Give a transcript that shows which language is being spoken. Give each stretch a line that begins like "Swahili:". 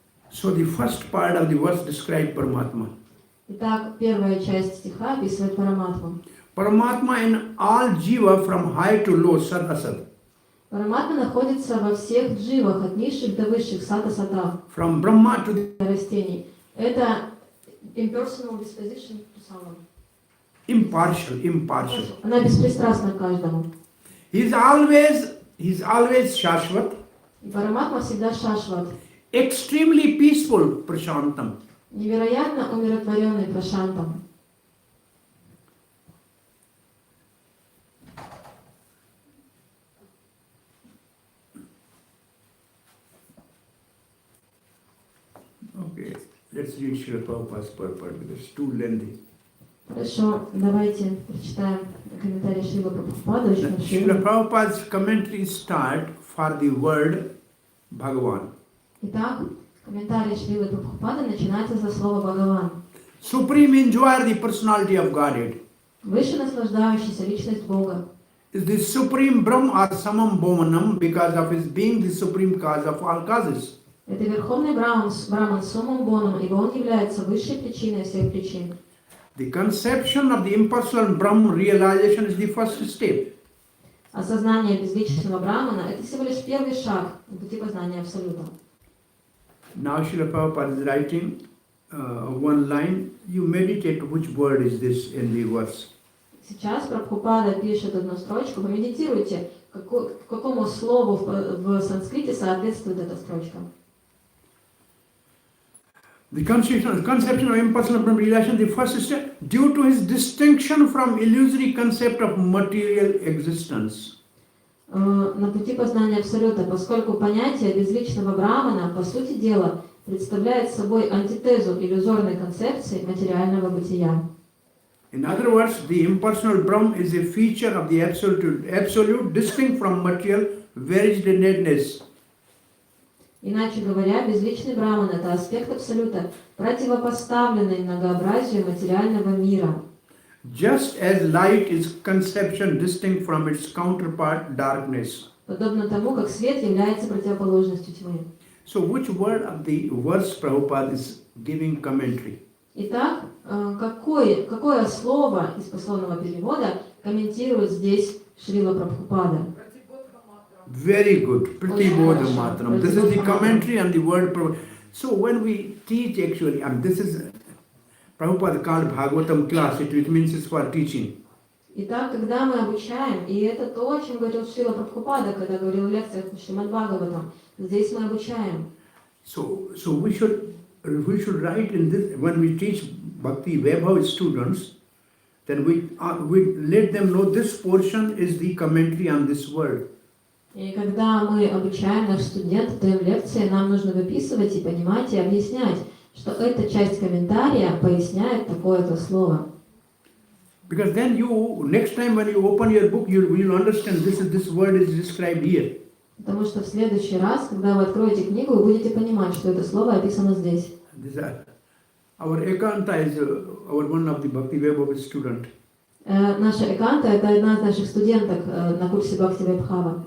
English: So the first part of the verse describes Paramatma.
Russian: Итак, первая часть стиха описывает Параматму.
English: Paramatma in all jiva from high to low, sad asad.
Russian: Параматма находится во всех дживах, от низших до высших, сата-сата,
English: From Brahma to the
Russian: растений. Это
English: impersonal disposition to someone. impartial.
Russian: Она беспристрастна к каждому.
English: He's always Shashvat,
Russian: И Параматма всегда шашват,
English: extremely peaceful, Prashantam.
Russian: невероятно умиротворенный прошантом.
English: Okay, let's read Srila Prabhupada's purport because it's too lengthy.
Russian: Хорошо, давайте прочитаем комментарий Шрила Прабхупады, очень
English: Srila
Russian: большой.
English: Prabhupada's commentary start for the word Bhagavan.
Russian: Итак, комментарий Шрилы Прабхупады начинается за слово Бхагаван.
English: Supreme enjoyer, the personality of Godhead.
Russian: Выше наслаждающийся личность Бога.
English: Is the supreme Brahma or Samam Bhomanam because of his being the supreme cause of all causes.
Russian: Это Верховный Браман Сумам Боном, ибо он является высшей причиной всех причин.
English: The conception of the impersonal Brahma realization is the first step.
Russian: Осознание безличностного Брамана – это всего лишь первый шаг на пути познания Абсолюта.
English: Now Srila Prabhupada is writing one line. You meditate which word is this in the verse.
Russian: Сейчас Прабхупада пишет одну строчку. Помедитируйте, какому слову в санскрите соответствует эта строчка.
English: The conception of impersonal Brahma realization, the first step, due to his distinction from illusory concept of material existence.
Russian: На пути познания Абсолюта, поскольку понятие безличного Брамана, по сути дела, представляет собой антитезу иллюзорной концепции материального бытия.
English: In other words, the impersonal Brahma is a feature of the absolute distinct from material variegatedness.
Russian: Иначе говоря, безличный Браман – это аспект Абсолюта, противопоставленный многообразию материального мира.
English: Just as light is conception distinct from its counterpart, darkness.
Russian: Подобно тому, как свет является противоположностью тьмы.
English: So which word of the verse Prabhupada is giving commentary?
Russian: Итак, какое слово из пословного перевода комментирует здесь Шрила Прабхупада?
English: Very good. Pratibodha matram. This is the commentary on the word. So when we teach actually, this is Prabhupada called Bhagvatam class, which means it's for teaching.
Russian: Итак, когда мы обучаем, и это то, о чем говорил Шрила Прабхупада, когда говорил в лекциях Шримад Бхагаватам, здесь мы обучаем.
English: So we should write in this when we teach Bhakti Vaibhav students, then we let them know this portion is the commentary on this word.
Russian: И когда мы обучаем наших студентов, даем лекции, нам нужно выписывать и понимать и объяснять, что эта часть комментария поясняет такое-то слово.
English: Because then you, next time when you open your book, you will understand this word is described here.
Russian: Потому что в следующий раз, когда вы откроете книгу, вы будете понимать, что это слово описано здесь.
English: Our Ekanta is one of the Bhakti Vaibhav student.
Russian: Наша Эканта – это одна из наших студенток на курсе Бхакти Вайбхава.